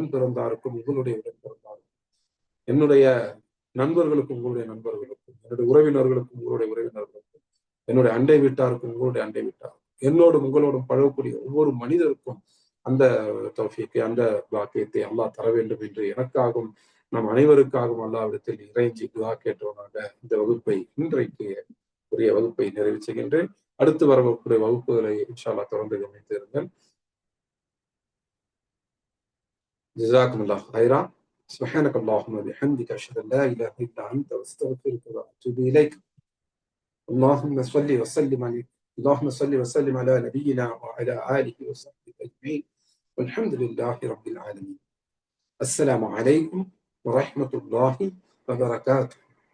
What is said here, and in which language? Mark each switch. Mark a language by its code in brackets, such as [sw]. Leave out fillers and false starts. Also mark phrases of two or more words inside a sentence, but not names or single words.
[ta] பிறந்தாருக்கும் உங்களுடைய உடன் பிறந்தாருக்கும் என்னுடைய நண்பர்களுக்கும் உங்களுடைய நண்பர்களுக்கும் என்னுடைய உறவினர்களுக்கும் உங்களுடைய உறவினர்களுக்கும் என்னுடைய அண்டை வீட்டாருக்கும் உங்களுடைய அண்டை வீட்டாருக்கும் என்னோடும் உங்களோடும் பழகக்கூடிய ஒவ்வொரு மனிதருக்கும் அந்த தௌஃபீக்கை அந்த பாக்கியத்தை அல்லாஹ் தர வேண்டும் என்று எனக்காகவும் நம் அனைவருக்காகவும் அல்லாஹ்விடத்தில் இறைஞ்சி துஆ கேட்டவனாக இந்த வகுப்பை இன்றைக்கு உரிய வகுப்பை நிறைவு செய்கின்றேன். அடுத்து வரக்கூடிய வகுப்புகளை [ar] إن شاء الله [ta] தொடர்ந்து கவனித்து இருங்கள். [ar] جزاكم الله خيرا. سبحانك اللهم وبحمدك أشهد أن لا إله إلا أنت وأستغفرك وأتوب إليك. اللهم صل وسلم على نبينا وعلى آله وصحبه أجمعين والحمد لله رب العالمين. السلام عليكم ورحمة الله وبركاته.